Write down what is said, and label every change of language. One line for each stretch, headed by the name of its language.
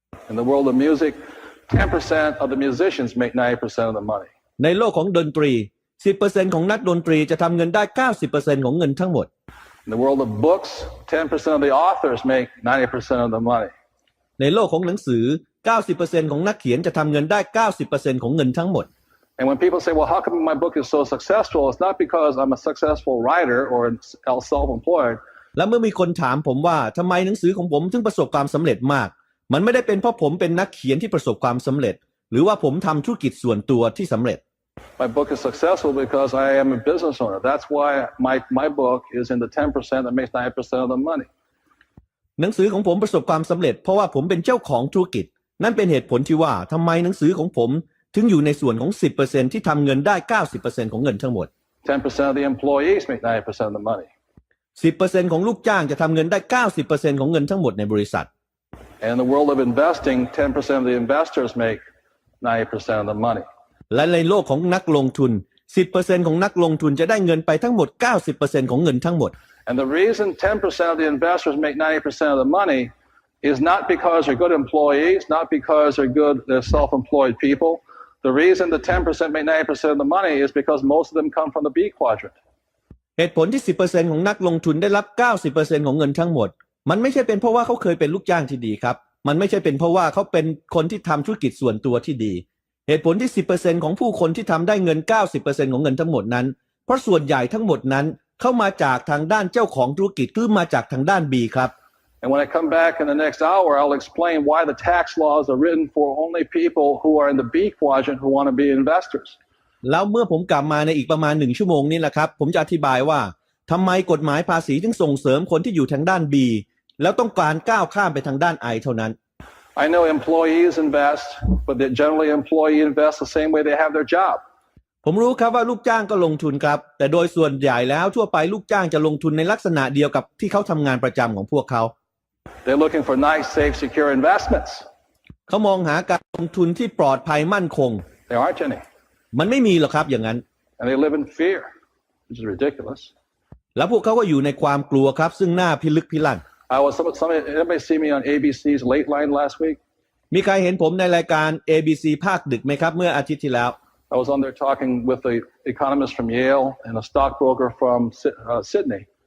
English: In the world of music, 10% of the musicians make 90% of the money.
Thai: ในโลกของดนตรี 10% ของนักดนตรีจะทำเงินได้ 90% ของเงินทั้งหมด
English: In the world of books, 10% of the authors make 90% of the money.
Thai: ในโลกของหนังสือ 90% ของนักเขียนจะทำเงินได้ 90% ของเงินทั้งหมด
English: And when people say, well, how come my book is so successful? It's not because I'm a successful writer or self-employed.
Thai: แล้วเมื่อมีคนถามผมว่าทำไมหนังสือของผมถึงประสบความสำเร็จมากมันไม่ได้เป็นเพราะผมเป็นนักเขียนที่ประสบความสำเร็จหรือว่าผมทำธุรกิจส่วนตัวที่สำเร็จ
English: My book is successful because I am a business owner. That's why my book is in the 10% that makes 90% of the money.
Thai: หนังสือของผมประสบความสำเร็จเพราะว่าผมเป็นเจ้าของธุรกิจนั่นเป็นเหตุผลที่ว่าทำไมหนังสือของผมถึงอยู่ในส่วนของ 10% ที่ทำเงินได้ 90% ของเงินทั้งหมด
English: 10% of the employees make 90% of the money.
Thai: 10% ของลูกจ้างจะทำเงินได้ 90% ของเงินทั้งหมดในบริษัท
English: And in the world of investing, 10% of the investors make 90% of the money.
Thai: และในโลกของนักลงทุน 10% ของนักลงทุนจะได้เงินไปทั้งหมด 90% ของเงินทั้งหมด
English: And the reason 10% of the investors make 90% of the money is not because they're good employees, not because they're self-employed people. The reason the 10% make 90% of the money is because most of them come from the B quadrant.
Thai: เหตุผลที่ 10% ของนักลงทุนได้รับ 90% ของเงินทั้งหมดมันไม่ใช่เป็นเพราะว่าเขาเคยเป็นลูกจ้างที่ดีครับมันไม่ใช่เป็นเพราะว่าเขาเป็นคนที่ทำธุรกิจส่วนตัวที่ดีเหตุผลที่ 10% ของผู้คนที่ทำได้เงิน 90% ของเงินทั้งหมดนั้นเพราะส่วนใหญ่ทั้งหมดนั้นเข้ามาจากทางด้านเจ้าของธุรกิจหรือมาจากทางด้าน B ครับ
English: And when I come back in the next hour, I'll explain why the tax laws are written for only people who are in the B quadrant who want to be investors.
Thai: แล้วเมื่อผมกลับมาในอีกประมาณ1 ชั่วโมงนี้แหละครับผมจะอธิบายว่าทำไมกฎหมายภาษีถึงส่งเสริมคนที่อยู่ทางด้าน B แล้วต้องการก้าวข้ามไปทางด้าน I เท่านั้น
English: I know employees invest, but generally employee invest the same way they have their job.
Thai: ผมรู้ครับว่าลูกจ้างก็ลงทุนครับแต่โดยส่วนใหญ่แล้วทั่วไปลูกจ้างจะลงทุนในลักษณะเดียวกับที่เขาทำงานประจำของพวกเขา
English: They're looking for nice, safe, secure investments.
Thai: เขามองหาการลงทุนที่ปลอดภัยมั่นคง
English: There aren't any.
Thai: มันไม่มีหรอกครับอย่างนั้น
English: And they live in fear, which is ridiculous.
Thai: แล้วพวกเขาก็อยู่ในความกลัวครับซึ่งหน้าพิลึกพิลั่น
English: Anybody see me on ABC's Late Line last week?
Thai: มีใครเห็นผมในรายการ ABC ภาคดึกไหมครับเมื่ออาทิตย์ที่แล้ว
English: I was on there talking with the economist from Yale and a stockbroker from Sydney.